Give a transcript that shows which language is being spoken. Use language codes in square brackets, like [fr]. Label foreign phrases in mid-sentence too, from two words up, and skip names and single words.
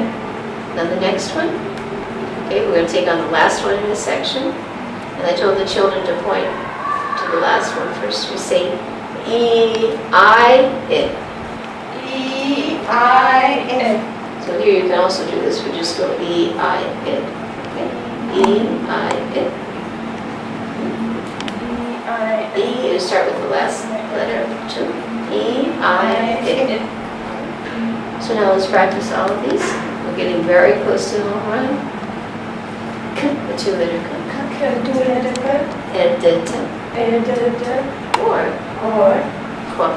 [en] Now the next one. Okay, we're going to take on the last one in this section. And I told the children to point to the last one first. We say E-I. So here you can also do this. We just go E-I. Okay? E-I. E, you start with the last letter of 2. E-I. So now let's practice all of these. We're getting very close to the home run. The two-letter K. And or Kwa.